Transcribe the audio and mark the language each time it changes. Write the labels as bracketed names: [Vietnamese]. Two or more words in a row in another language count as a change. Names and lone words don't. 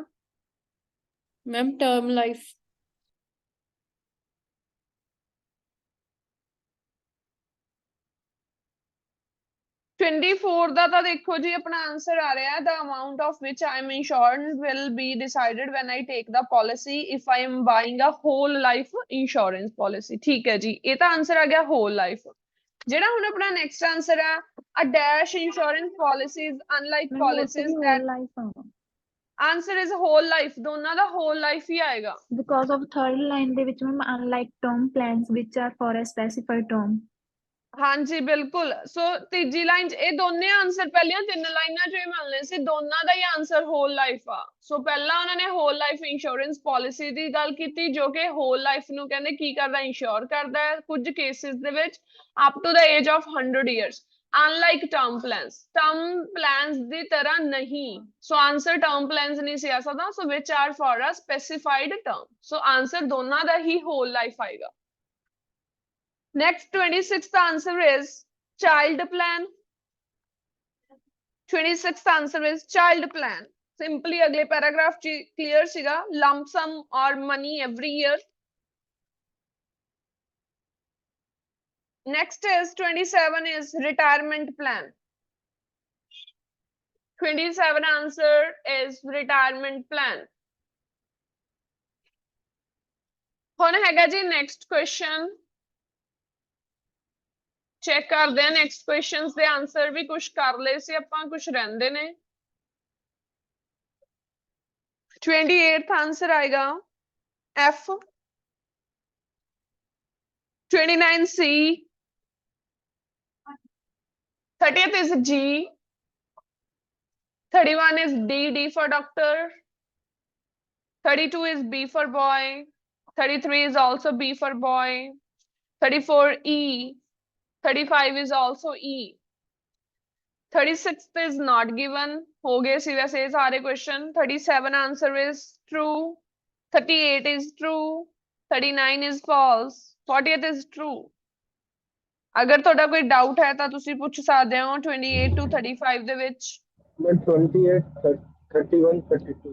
[English] ma'am term life. [Punjabi] 24 ਦਾ ਤਾਂ ਦੇਖੋ ਜੀ ਆਪਣਾ ਆਨਸਰ ਆ ਰਿਹਾ ਹੈ [English] the amount of which I am insured will be decided when I take the policy if I am buying a whole life insurance policy। [Punjabi] ਠੀਕ ਹੈ ਜੀ, ਇਹ ਤਾਂ ਆਨਸਰ ਆ ਗਿਆ [English] whole life। [Punjabi] ਜਿਹੜਾ ਹੁਣ ਆਪਣਾ [English] next answer [Punjabi] ਆ [English] a dash insurance policies unlike policies that answer is whole life, [Punjabi] ਦੋਨਾਂ ਦਾ [English] whole life [Punjabi] ਹੀ ਆਏਗਾ। [English] Because of third line [Punjabi] ਦੇ ਵਿੱਚ ਮੈਮ [English] unlike term plans which are for a specified term। [Punjabi] ਹਾਂ ਜੀ ਬਿਲਕੁਲ ਸੋ ਤੀਜੀ ਲਾਈਨ ਇਹ ਦੋਨੇ ਆਨਸਰ ਪਹਿਲੀਆਂ ਤਿੰਨ ਲਾਈਨਾਂ ਚੋਂ ਹੀ ਮਿਲਨੇ ਸੀ ਦੋਨਾਂ ਦਾ ਹੀ ਆਨਸਰ [English] whole life [Punjabi] ਆ ਸੋ ਪਹਿਲਾਂ ਉਹਨਾਂ ਨੇ [English] whole life insurance policy [Punjabi] ਦੀ ਗੱਲ ਕੀਤੀ ਜੋ ਕਿ [English] whole life [Punjabi] ਨੂੰ ਕਹਿੰਦੇ ਕੀ ਕਰਦਾ ਇੰਸ਼ੋਰ ਕਰਦਾ ਹੈ ਕੁਝ ਕੇਸਿਸ ਦੇ ਵਿੱਚ [English] up to the age of 100 years unlike term plans [Punjabi] ਦੀ ਤਰ੍ਹਾਂ ਨਹੀਂ [English] so answer term plans [Punjabi] ਨਹੀਂ ਸੀ ਆ ਸਕਦਾ ਸੋ [English] which are for a specified term so answer [Punjabi] ਦੋਨਾਂ ਦਾ ਹੀ [English] whole life [Punjabi] ਆਏਗਾ [English] Next 26th answer is child plan. 26th answer is child plan. Simply अगले paragraph clear सीगा lump sum or money every year. Next is 27 is retirement plan. 27 answer is retirement plan. [Punjabi] ਹੁਣ ਹੈਗਾ ਜੀ [English] next question. [Punjabi] ਚੈੱਕ ਕਰਦੇ ਆ [English] next questions [Punjabi] ਦੇ ਆਨਸਰ ਵੀ ਕੁਝ ਕਰ ਲਏ ਸੀ ਆਪਾਂ ਕੁਝ ਰਹਿੰਦੇ ਨੇ 28th ਆਨਸਰ ਆਏਗਾ F 29 C [English] 30th is G 31 is D for doctor 32 is B for boy 33 is also B for boy 34 E 35 is also E 36th is not given [Punjabi] ਹੋ ਗਏ ਸੀ ਵੈਸੇ ਸਾਰੇ ਕੁਐਸਚਨ [English] 37 answer is true 38 is true 39 is false 40th is true [Punjabi] अगर ਤੁਹਾਡਾ ਕੋਈ ਡਾਊਟ ਹੈ ਤਾਂ ਤੁਸੀਂ ਪੁੱਛ ਸਕਦੇ ਹੋ 28 to 35 ਦੇ ਵਿੱਚ [Hindi] मैं 28 31 32